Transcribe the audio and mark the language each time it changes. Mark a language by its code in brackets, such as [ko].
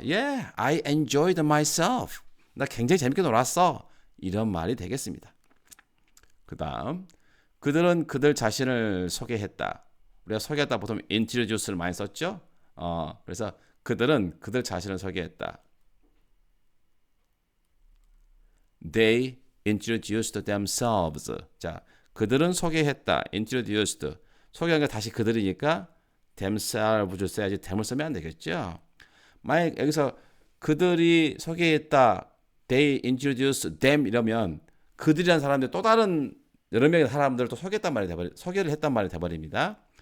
[en] Yeah, I enjoyed myself. [ko] 나 굉장히 재밌게 놀았어. 이런 말이 되겠습니다. 그 다음, 그들은 그들 자신을 소개했다. 우리가 소개했다 보통 introduce를 많이 썼죠? 그래서 그들은 그들 자신을 소개했다. [en] They introduced themselves. [ko] 자, 그들은 소개했다. introduced. 소개한 게 다시 그들이니까 themselves 써야지 them을 쓰면 안 되겠죠? 만약 여기서 그들이 소개했다. [en] They introduced them [ko] 이러면 그들이라는 사람들 또 다른 여러 명의 사람들을 또 소개를 했단 말이 돼버립니다.